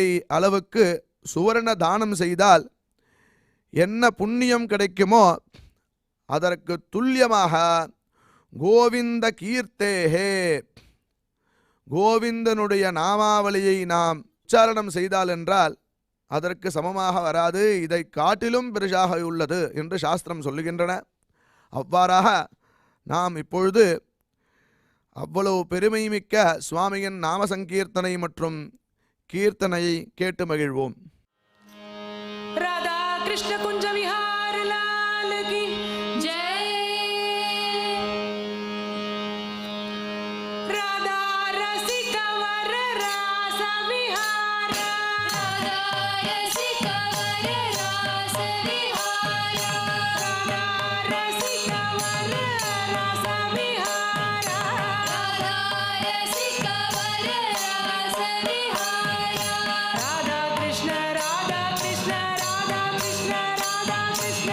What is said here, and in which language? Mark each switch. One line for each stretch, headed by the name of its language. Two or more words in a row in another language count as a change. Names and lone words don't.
Tamil: அளவுக்கு சுவர்ண தானம் செய்தால் என்ன புண்ணியம் கிடைக்குமோ அதற்கு துல்லியமாக
Sanskrit: गोविन्द कीर्तेहे,
Tamil: கோவிந்தனுடைய நாமாவளியை நாம் உச்சாரணம் செய்தால் என்றால் அதற்கு சமமாக வராது, இதை காட்டிலும் பெரிசாக உள்ளது என்று சாஸ்திரம் சொல்லுகின்றன. அவ்வாறாக நாம் இப்பொழுது அவ்வளவு பெருமைமிக்க சுவாமியின் நாம சங்கீர்த்தனை மற்றும் கீர்த்தனையை கேட்டு மகிழ்வோம்.
Hindi: राधा कृष्ण कुंज विहार लाल की जय. राधा रसिक वर रास विहार. राधा रसिक वर रास विहार. राधा रसिक वर रास विहार. राधा रसिक वर रास विहार. राधा कृष्ण राधा कृष्ण राधा कृष्ण राधा कृष्ण